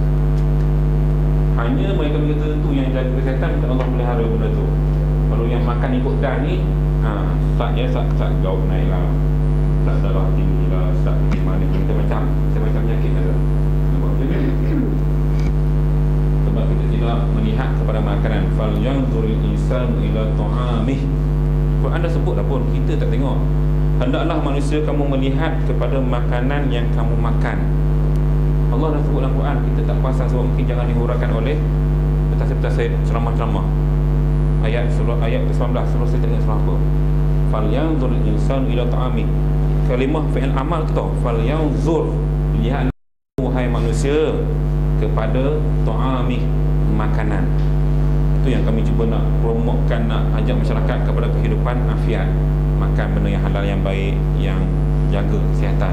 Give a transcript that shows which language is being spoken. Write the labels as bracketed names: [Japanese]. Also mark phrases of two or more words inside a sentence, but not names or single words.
[Malay] Hanya mereka-mereka tertentu yang jaga kesihatan, Allah melihara benda tu. Kalau yang makan ikut dah ni, sak gaut naik lah, sak darah tinggi lah, sak mana kita macam penyakit ada. Nampak betul kan? Sebab kita tidak melihat kepada makanan. [Arabic] فلينظر الإنسان إلى طعامه. [Malay] Quran dah sebut dah pun, kita tak tengok. Hendaklah manusia kamu melihat kepada makanan yang kamu makan. Allah dah sebut dalam Quran, kita tak perasan sebab mungkin jangan dihuraikan oleh petasir-petasir ceramah-ceramah. Surah ayat ke-19, surah saya tak ingat surah apa. [Arabic] فلينظر الإنسان إلى طعامه. [Malay] Kalimah fi'il amal tu, [Arabic] فلينظر, [Malay] lihat wahai manusia kepada ta'amih, makanan. Itu yang kami cuba nak promotekan, nak ajak masyarakat kepada kehidupan afiat. Makan benda yang halal, yang baik, yang jaga kesihatan.